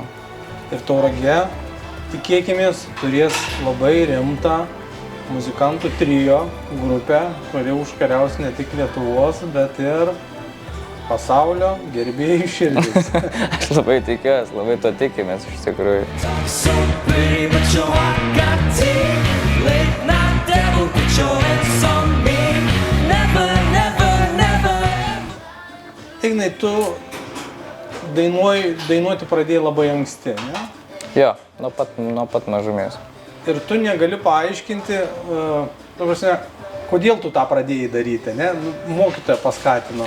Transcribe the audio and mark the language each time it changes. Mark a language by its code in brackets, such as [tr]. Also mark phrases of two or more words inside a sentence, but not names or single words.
[lt] Ir Tauragė, tikėkimės, turės labai rimtą muzikantų trio grupę, kuri užkariaus ne tik Lietuvos, bet ir pasaulio gerbėjų širdis. Aš labai tikiuosi, labai to tikimės iš tikrųjų. [en] So pretty, but your heart got teeth. Late night devil, put your hands on me. Never, never, never. [lt] Ignai, tu dainuoti pradėjai labai anksti, ne? Jo, nuo pat mažumės. Ir tu negali paaiškinti, kodėl tu tą pradėjai daryti, ne? Mokytoja paskatino.